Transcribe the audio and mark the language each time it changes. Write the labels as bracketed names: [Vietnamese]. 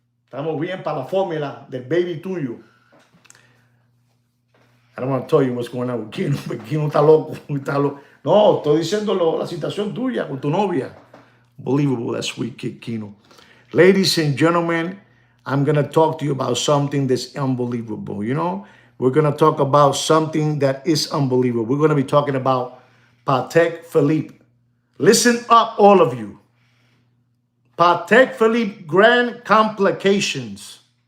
[Spanish] Estamos bien para la fórmula del baby tuyo. [English] I don't want to tell you what's going on with Kino, but Kino [Spanish] está loco. No, estoy diciendo la situación tuya con tu novia. [English] Unbelievable, that Sweet Kid Kino. Ladies and gentlemen, I'm going to talk to you about something that's unbelievable, you know? We're going to talk about something that is unbelievable. We're going to be talking about Patek Philippe. Listen up, all of you. Patek Philippe Grand Complications.